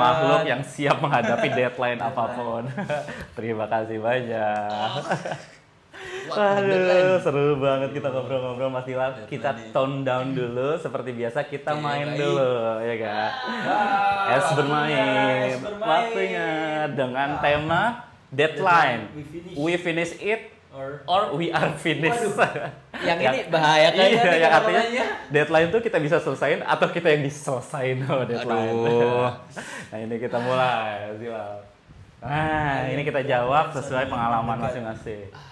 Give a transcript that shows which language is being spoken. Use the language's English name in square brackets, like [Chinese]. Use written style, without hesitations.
[Indonesian] makhluk yang siap menghadapi deadline apapun. Terima kasih banyak. Aduh, seru banget kita ngobrol-ngobrol Mas Dilal. Kita [English] tone down [Indonesian] dulu seperti biasa, kita main dulu ya kan. Es bermain. Waktunya dengan tema deadline. [English] We finish it or we are finished. [Indonesian] Yang ini bahaya kayaknya. Iya, yang artinya deadline tuh kita bisa selesain atau kita yang diselesain deadline. Nah ini kita mulai. Nah ini kita jawab sesuai pengalaman masing-masing.